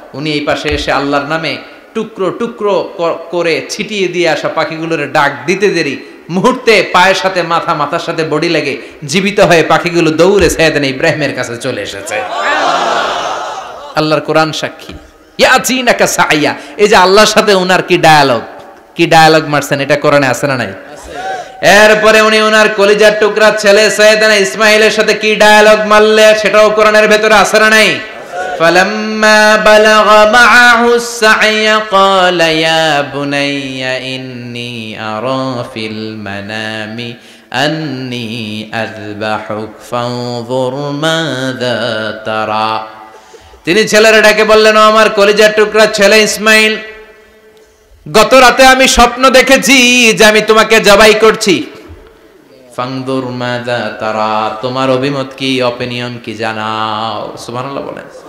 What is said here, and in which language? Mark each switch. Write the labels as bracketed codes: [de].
[bn] উনি এই পাশে এসে আল্লাহর নামে টুকরো টুকরো করে ছিটিয়ে দিয়ে আসা পাখিগুলোরে ডাক দিতে দেরি মুহূর্তে পায়ের সাথে মাথা, মাথার সাথে বডি লেগে জীবিত হয়ে পাখিগুলো দৌড়ে সাইয়েদনা ইব্রাহিমের কাছে চলে এসেছে। আল্লাহর কোরআন সাক্ষী। [ar] ইয়াতিনাকা সায়া, [bn] এই যে আল্লাহর সাথে ওনার কি ডায়ালগ মারছেন, এটা কোরআনে আছে না নাই? এরপরে উনি ওনার কলিজার টুকরা ছেলে সাইয়েদনা ইসমাইলের সাথে কি ডায়ালগ মারলে, সেটাও কোরআনের ভেতরে আছে না নাই? [ar] فلما بلغ معه السعي قال يا بني إني أرى في المنام أني أذبحك فانظر ماذا ترى। [bn] তিনি ছেলেরা ডেকে বললেন, ও আমার কলিজার টুকরা ছেলে ইসমাইল, গত রাতে আমি স্বপ্ন দেখেছি যে আমি তোমাকে জবাই করছি। [ar] ফানদুর মাযা তারা, [bn] তোমার অভিমত কি, অপিনিয়ন কি জানাও। সুবহানাল্লাহ বলেন।